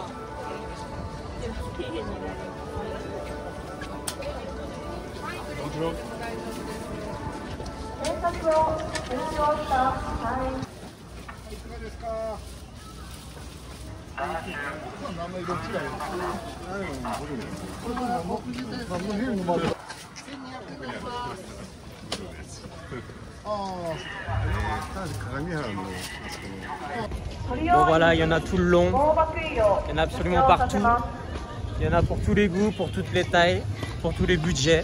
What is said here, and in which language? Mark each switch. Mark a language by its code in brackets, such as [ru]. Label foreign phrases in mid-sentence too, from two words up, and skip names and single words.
[ja] 検索を終了した隊員。いかがですか。名前どっちがいい？ [fr] Bon voilà, il y en a tout le long, il y en a absolument partout, il y en a pour tous les goûts, pour toutes les tailles, pour tous les budgets.